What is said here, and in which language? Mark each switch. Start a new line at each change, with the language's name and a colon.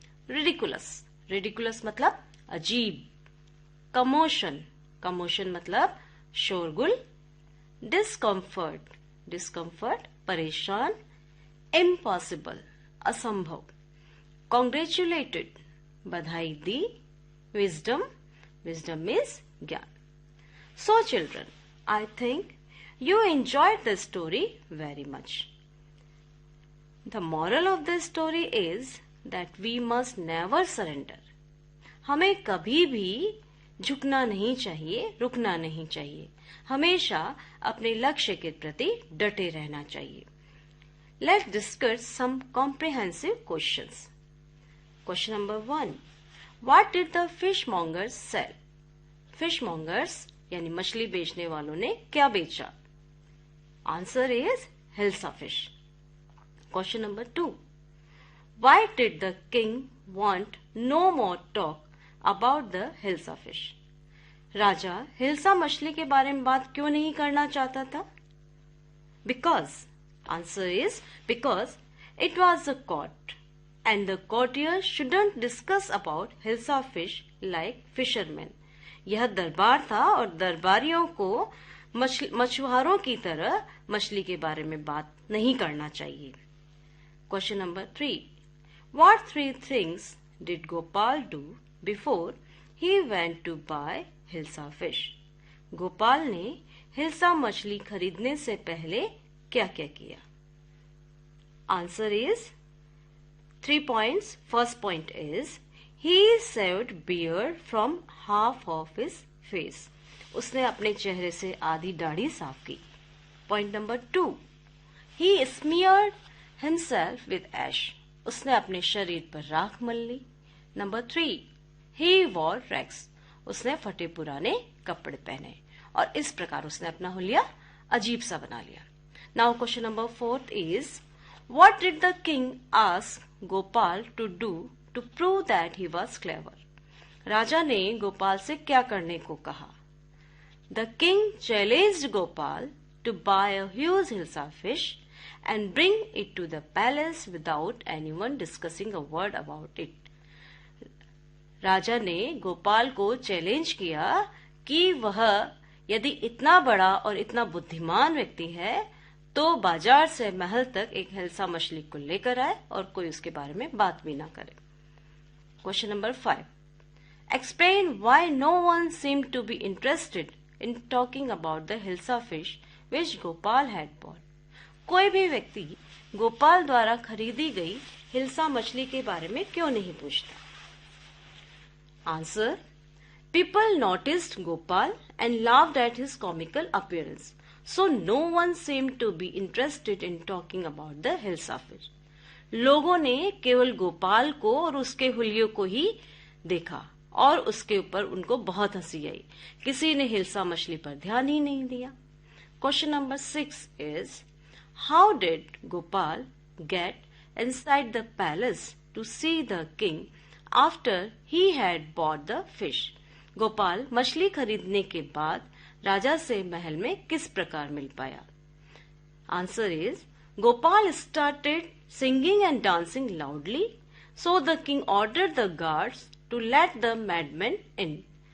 Hindi: Ridiculous, ridiculous मतलब अजीब। Commotion, commotion मतलब शोरगुल।
English: Discomfort, discomfort परेशान।
Hindi: इम्पॉसिबल असंभव। कॉन्ग्रेचुलेटेड बधाई दी।
English: Wisdom, wisdom means ज्ञान। So children, I think you enjoyed the story very much. The moral of this story is that we must never surrender.
Hindi: हमें कभी भी झुकना नहीं चाहिए, रुकना नहीं चाहिए। हमेशा अपने लक्ष्य के प्रति डटे रहना चाहिए।
English: Let's discuss some comprehensive questions. Question number 1. What did the fishmongers sell?
Hindi: Fishmongers यानी मछली बेचने वालों ने क्या बेचा?
English: Answer is hilsa fish. Question number 2. Why did the king want no more talk about the hilsa fish?
Hindi: राजा हिल्सा मछली के बारे में बात क्यों नहीं करना चाहता था?
English: Because. Answer is because it was a court and the courtiers shouldn't discuss about hilsa fish like fishermen.
Hindi: यह दरबार था और दरबारियों को मछुआरों की तरह मछली के बारे में बात नहीं करना चाहिए।
English: Question number 3. What 3 things did Gopal do before he went to buy hilsa fish?
Hindi: Gopal ने हिल्सा मछली खरीदने से पहले क्या क्या किया?
English: Answer is 3 points. First point is he shaved beard from half of his face.
Hindi: उसने अपने चेहरे से आधी दाढ़ी साफ की.
English: Point number 2. He smeared himself with ash.
Hindi: उसने अपने शरीर पर राख मल ली.
English: Number 3. He wore rags.
Hindi: उसने फटे पुराने कपड़े पहने और इस प्रकार उसने अपना हुलिया अजीब सा बना लिया.
English: Now question number 4 is what did the king ask Gopal to do to prove that he was clever?
Hindi: राजा ने गोपाल से क्या करने को कहा?
English: The king challenged Gopal to buy a huge hilsa fish and bring it to the palace without anyone discussing a word about it.
Hindi: राजा ने गोपाल को challenge किया कि वह यदि इतना बड़ा और इतना बुद्धिमान व्यक्ति है तो बाजार से महल तक एक हिल्सा मछली को लेकर आए और कोई उसके बारे में बात भी ना करे.
English: Question number 5. Explain why no one seemed to be interested in talking about the hilsa fish which Gopal had bought.
Hindi: कोई भी व्यक्ति गोपाल द्वारा खरीदी गई हिल्सा मछली के बारे में क्यों नहीं पूछता?
English: Answer. People noticed Gopal and laughed at his comical appearance, so no one seemed to be interested in talking about the hilsa fish.
Hindi: लोगों ने केवल गोपाल को और उसके हुलियों को ही देखा और उसके ऊपर उनको बहुत हंसी आई. किसी ने हिल्सा मछली पर ध्यान ही नहीं दिया.
English: Question number 6 is how did Gopal get inside the palace to see the king after he had bought the fish?
Hindi: Gopal मछली खरीदने के बाद राजा से महल में किस प्रकार मिल पाया?
English: Answer is Gopal started singing and dancing loudly so the king ordered the guards to let the madman in.